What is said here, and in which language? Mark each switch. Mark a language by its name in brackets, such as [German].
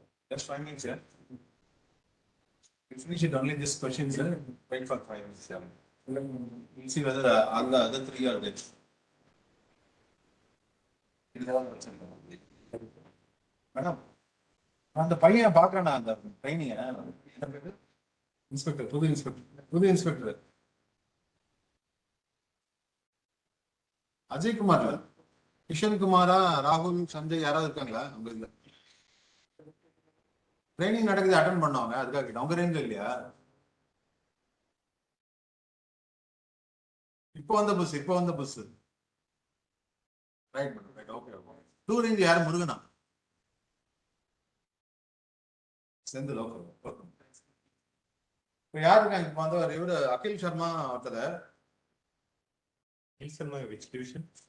[English] Just 5 minutes, yeah. You finish it only this question, sir. Wait for 5 minutes. Yeah. We'll see whether all the other three are there. [Tamil] Madam அந்த பையன் பாக்குறேன் அந்த ட்ரைனிங்க inspector புது inspector Ajay குமார்ல Kishan குமாரா ராகுல் சஞ்சய் யாராவது இருக்காங்களா உங்க இதுல ட்ரைனிங் நடக்குது அட்டன் பண்ணுவாங்க அதுக்காக கேட்டேன் உங்க ரேஞ்சில் இல்லையா இப்போ வந்த bus right right okay okay two range யார் முருகனா செந்தில் ஓகே இப்போ யார் இருக்காங்க இப்போ வந்தவர் இவரு அகில் சர்மா ஒருத்தர் [English] Akhil Sharma, which division?